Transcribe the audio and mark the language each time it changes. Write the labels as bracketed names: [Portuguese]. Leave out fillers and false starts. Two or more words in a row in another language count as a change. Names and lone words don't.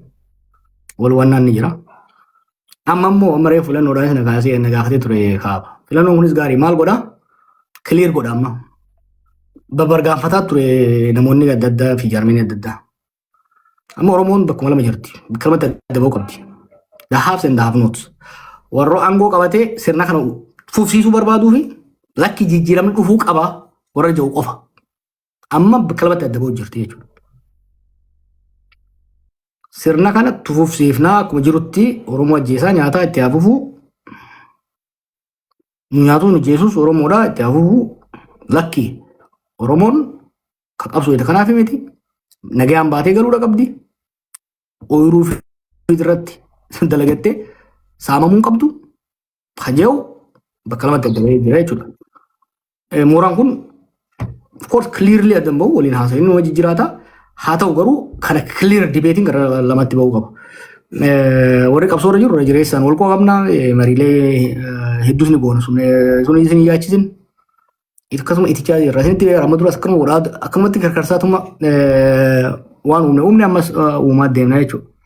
[Oromo] Wal wannaan ni jira. Amma immoo amma reefu filannoodhaan sana kaasee na gaafatee ture kaaba. Filannoon kunis gaarii maal godhaa? Clear godha amma. Babargaanfataa ture namoonni adda addaa fi jaarmeen adda addaa. Amma Oromoon bakkuma lama jirti. Bakka lamatti adda ba'uu qabdi. [English] The haves and the have nots. [Oromo] Warra aangoo qabatee sirna kana fufsiisuu barbaaduu fi lakki jijjiiramni dhufuu qabaa warra jiru qofa. Amma bakka lamatti adda ba'uu jirti jechuudha. Sirna kana tufufsiifnaa akkuma jirutti Oromoo ajjeesaa nyaataa itti hafuufu nyaatuun ajjeesus Oromoodhaa itti hafuufu lakki Oromoon kan qabsoo jedha kanaaf miti nagayaan baatee galuudha qabdi ooyiruu fi irratti dalagattee saamamuun qabdu hajeewu bakka lamatti adda bahee jira jechuudha. Mooraan kun [English] of course [Oromo] clearly adda bahu waliin haasa'in nama jijjiiraata. Haa ta'u garuu kana [English] clear debating [Oromo] gara lamatti bahuu qaba. Warri qabsoo irra jiru irra jireessaan wal qabna mariilee hedduus ni goona sun isin yaachisin. Akkasuma itichaa jirra. Isinitti amma duras akkuma godhaa akkamatti karkarsaatuma waan uumne ammas uumaa deemna jechuudha.